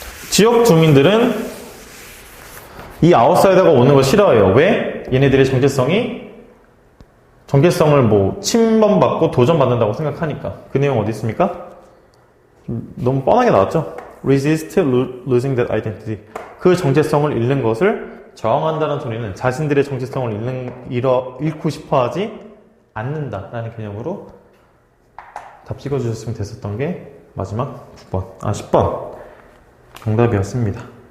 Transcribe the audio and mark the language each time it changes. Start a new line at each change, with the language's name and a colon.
Korean: 지역 주민들은 이 아웃사이더가 오는 거 싫어해요. 왜? 얘네들의 정체성을 뭐 침범받고 도전받는다고 생각하니까. 그 내용 어디 있습니까? 너무 뻔하게 나왔죠?
English: Resist losing that identity.
Korean: 그 정체성을 잃는 것을 저항한다는 소리는 자신들의 정체성을 잃고 싶어 하지 않는다라는 개념으로 답 찍어주셨으면 됐었던 게 마지막 9번, 10번 정답이었습니다.